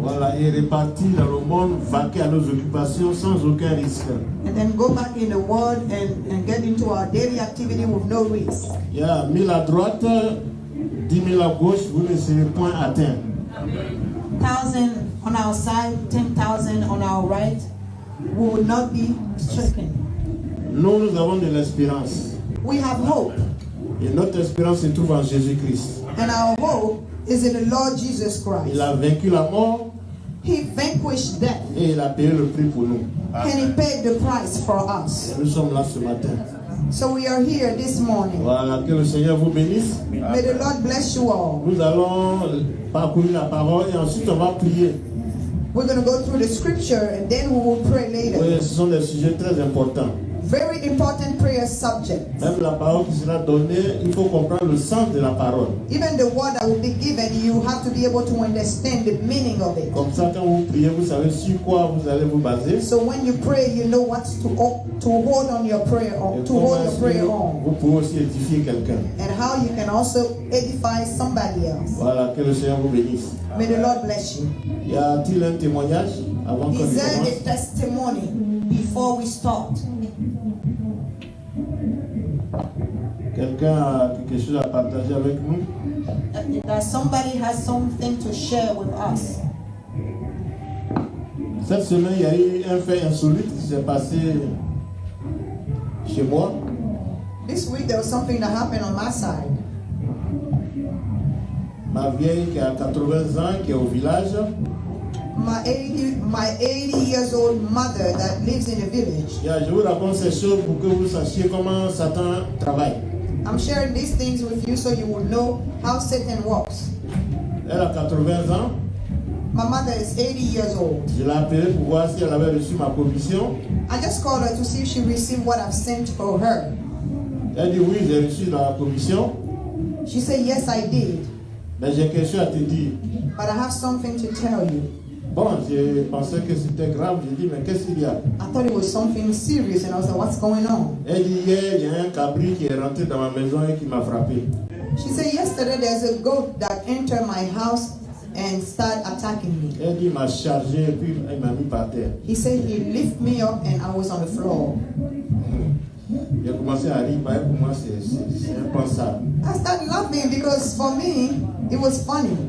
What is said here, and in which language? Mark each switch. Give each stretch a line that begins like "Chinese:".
French: Voilà, et repartir dans le monde, vaquer à nos occupations sans aucun risque.
English: And then go back in the world and get into our daily activity with no risk.
French: Il y a 1000 à droite, 10 000 à gauche, vous ne serez point atteint.
English: 1,000 on our side, 10,000 on our right, we will not be stricken.
French: Nous avons de l'espérance.
English: We have hope.
French: Et notre espérance se trouve en Jésus-Christ.
English: And our hope is in the Lord Jesus Christ.
French: Il a vaincu la mort.
English: He vanquished death.
French: Et il a payé le prix pour nous.
English: And he paid the price for us.
French: Et nous sommes là ce matin.
English: So we are here this morning.
French: Voilà, que le Seigneur vous bénisse.
English: May the Lord bless you all.
French: Nous allons parcourir la parole et ensuite on va prier.
English: We're going to go through the scripture and then we will pray later.
French: Oui, ce sont des sujets très importants.
English: Very important prayer subject.
French: Même la parole qui sera donnée, il faut comprendre le sens de la parole.
English: Even the word that will be given, you have to be able to understand the meaning of it.
French: Comme ça, quand vous priez, vous savez sur quoi vous allez vous baser.
English: So when you pray, you know what to hold on your prayer on, to hold your prayer on.
French: Vous pouvez aussi édifier quelqu'un.
English: And how you can also edify somebody else.
French: Voilà, que le Seigneur vous bénisse.
English: May the Lord bless you.
French: Y a-t-il un témoignage avant que
English: Is
French: nous
English: there
French: commence?
English: a testimony before we start?
French: Quelqu'un a quelque chose à partager avec nous?
English: That somebody has something to share with us.
French: Cette semaine, il y a eu un fait insolite qui s'est passé chez moi.
English: This week there was something that happened on my side.
French: Ma vieille qui a 80 ans, qui est au village,
English: My 80 years old mother that lives in the village.
French: je vous raconte ces choses pour que vous sachiez comment Satan travaille.
English: I'm sharing these things with you so you will know how Satan works.
French: Elle a 80 ans.
English: My mother is 80 years old.
French: Je l'ai appelée pour voir si elle avait reçu ma commission.
English: I just called her to see if she received what I've sent for her.
French: Elle dit oui, j'ai reçu la commission.
English: She said, yes, I did.
French: Mais j'ai quelque chose à te dire.
English: But I have something to tell you.
French: Bon, je pensais que c'était grave. J'ai dit, mais qu'est-ce qu'il y a?
English: I thought it was something serious and I was like, what's going on?
French: Elle dit, hier, il y a un cabri qui est rentré dans ma maison et qui m'a frappé.
English: She said, yesterday there's a goat that entered my house and started attacking me.
French: Elle dit, il m'a chargé et puis il m'a mis par terre.
English: He said he lifted me up and I was on the floor.
French: J'ai commencé à rire, pour moi c'est impensable.
English: I started laughing because for me, it was funny.